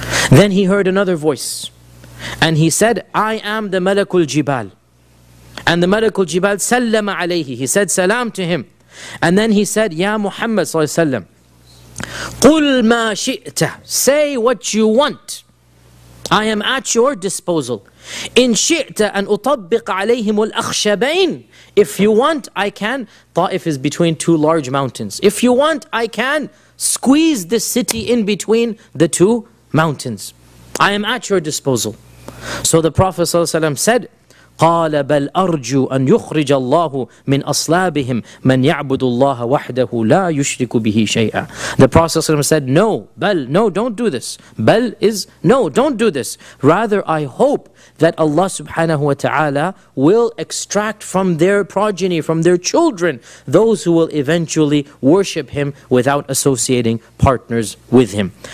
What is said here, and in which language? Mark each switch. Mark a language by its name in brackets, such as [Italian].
[English] Then he heard another voice. And he said, I am the Malakul Jibal. And the Malakul Jibal sallam alayhi. He said salam to him. And then he said, Ya Muhammad sallallahu alayhi wa sallam, [Arabic] قُلْ مَا شِئْتَ, [English] say what you want. I am at your disposal. [Arabic] إِنْ شِئْتَ أَنْ أُطَبِّقَ عَلَيْهِمُ الْأَخْشَبَيْنِ, [English] if you want, I can. Ta'if is between two large mountains. If you want, I can squeeze this city in between the two mountains. I am at your disposal. So the Prophet ﷺ said, [Arabic] قَالَ بَلْ أَرْجُوا أَنْ يُخْرِجَ اللَّهُ مِنْ أَصْلَابِهِمْ مَنْ يَعْبُدُ اللَّهَ وَحْدَهُ لَا يُشْرِكُ بِهِ شَيْئًا. [English] The Prophet ﷺ said, no, بَلْ, no, don't do this. بَلْ is, no, don't do this. Rather, I hope that Allah subhanahu wa ta'ala will extract from their progeny, from their children, those who will eventually worship Him without associating partners with Him.